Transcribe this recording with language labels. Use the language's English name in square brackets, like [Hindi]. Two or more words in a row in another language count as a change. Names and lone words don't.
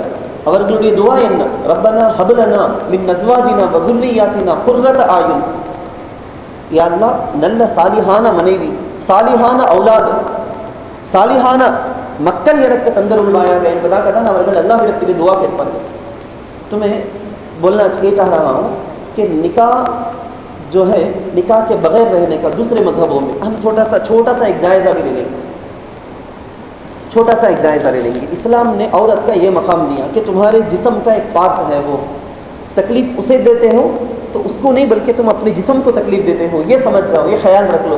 [Tamil] அவர்களுடைய துவா என்ன? [Arabic] ربنا هب لنا من أزواجنا وذرياتنا قرة أعين. يا الله [Tamil] நல்ல சாலிஹான மனைவி, சாலிஹான ஔலாத், சாலிஹான மக்கள் எனக்கு தந்தருள்வாயாக என்பதாக தான் அவர்கள் அல்லாஹ்விடத்திலே துவா கேட்பார்கள். [Hindi] तो मैं बोलना ये चाह रहा हूँ कि निकाह जो है, निकाह के बगैर रहने का दूसरे मजहबों में हम छोटा सा एक जायज़ा भी ले लेंगे, छोटा सा एक जायज़ा ले लेंगे. इस्लाम ने औरत का ये मकाम दिया कि तुम्हारे जिस्म का एक पार्ट है, वो तकलीफ़ उसे देते हो तो उसको नहीं, बल्कि तुम अपने जिस्म को तकलीफ़ देते हो, ये समझ जाओ, ये ख्याल रख लो.